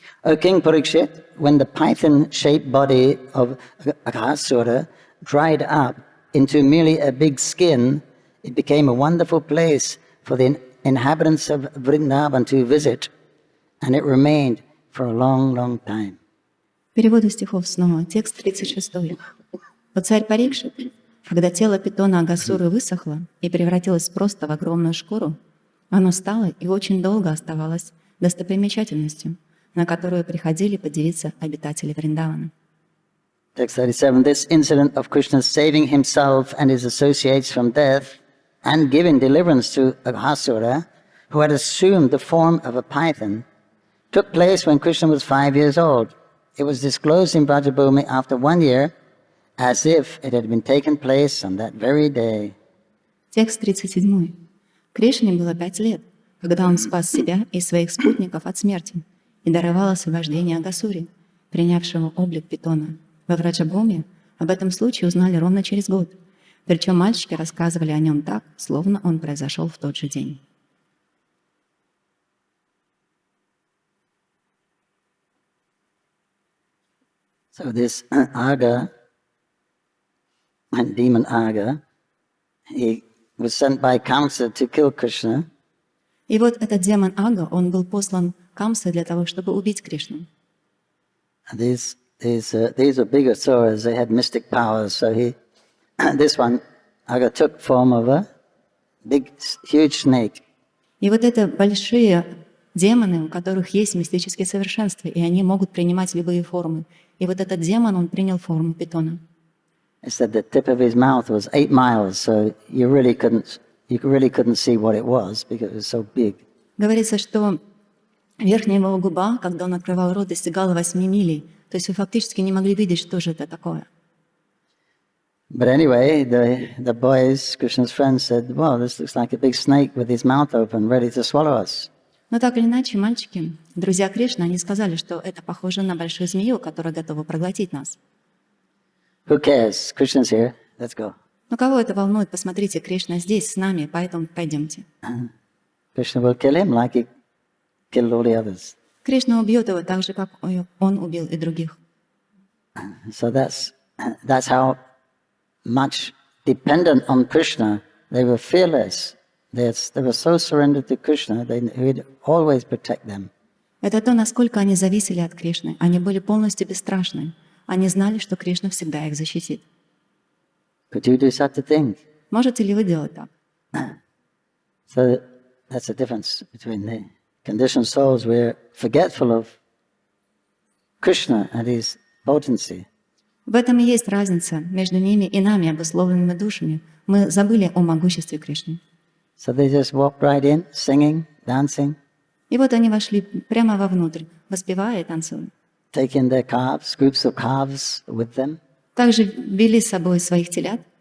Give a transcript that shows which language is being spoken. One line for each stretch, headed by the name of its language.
English: O King Parikshit, when the python-shaped body of Aghasura dried up into merely a big skin, it became a wonderful place for the inhabitants of Vrindavan to visit, and it remained for a long, long time.
Russian: Переводы стихов снова. Текст 36. «О царь Парикшит, когда тело питона Агасуры высохло и превратилось просто в огромную шкуру, оно стало и очень долго оставалось достопримечательностью, на которую приходили подивиться обитатели Вриндавана».
English: Text 37. This incident of Krishna saving himself and his associates from death and giving deliverance to Aghasura, who had assumed the form of a python, took place when Krishna was 5 years old. It was disclosed in Brajabhumi after 1 year, as if it had been taken place on that very day.
Russian: Текст 37. Кришне было 5 лет, когда он спас себя и своих спутников от смерти и даровал освобождение Агасуре, принявшему облик питона. Во Враджабхуме об этом случае узнали ровно через год, причем мальчики рассказывали о нем так, словно он произошел в тот же день.
English: So this Aga, and demon Aga, he was sent by Kamsa to kill Krishna.
Russian: И вот этот демон Ага, он был послан Камсой для того, чтобы убить Кришну.
English: These were big asuras, they had mystic powers, so this one, Aga, took form of a big, huge snake.
Russian: И вот это большие демоны, у которых есть мистические совершенства, и они могут принимать любые формы. И вот этот демон, он принял форму питона.
English: It said the tip of his mouth was 8 miles, so you really couldn't see what it was because it was so big.
Russian: Говорится, что верхняя его губа, когда он открывал рот, достигала 8 милей. То есть вы фактически не могли видеть, что же это такое.
English: But anyway, the boys, Krishna's friends, said, well, this looks like a big snake with his mouth open, ready to swallow us.
Russian: Но так или иначе, мальчики, друзья Кришны, они сказали, что это похоже на большую змею, которая готова проглотить нас.
English: Who cares? Krishna's here. Let's go.
Russian: Но кого это волнует? Посмотрите, Кришна здесь с нами, поэтому пойдемте.
English: Krishna will kill him like he killed all the others.
Russian: Кришна убьет его так же, как он убил и других.
English: So that's how much dependent on Krishna. They were fearless. They were so surrendered to Krishna, he would always protect them.
Russian: Это то, насколько они зависели от Кришны. Они были полностью бесстрашны. Они знали, что Кришна всегда их защитит.
English: Could you do such a thing?
Russian: Можете ли вы делать так?
English: So that's the difference between the conditioned souls. We're forgetful of Krishna and his potency.
Russian: В этом и есть разница между ними и нами, обусловленными душами. Мы забыли о могуществе Кришны.
English: So they just walked right in, singing, dancing.
Russian: И вот они вошли прямо вовнутрь, воспевая и танцуя.
English: Taking their calves, groups of calves with them.
Russian: Также вели с собой своих телят.